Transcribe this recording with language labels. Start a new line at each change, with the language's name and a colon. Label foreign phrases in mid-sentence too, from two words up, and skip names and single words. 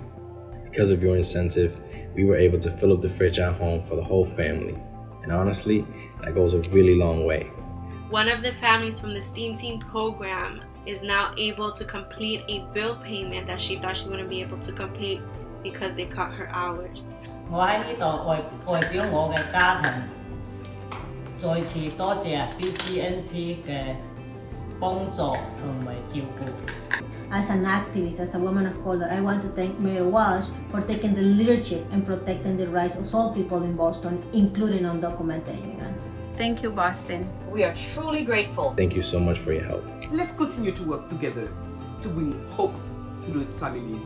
English: Because of your incentive, we were able to fill up the fridge at home for the whole family. And honestly, that goes a really long way. One of the families from the STEAM Team program is now able to complete a bill payment that she thought she wouldn't be able to complete because they cut her hours.
Cantonese: 我喺呢度代表我嘅家庭，再次多謝 BCNC 嘅幫助同埋照顧。
English: As an activist, as a woman of color, I want to thank Mayor Walsh for taking the leadership and protecting the rights of all people in Boston, including undocumented immigrants. Thank you, Boston. We are truly grateful. Thank you so much for your help. Let's continue to work together to bring hope to those families.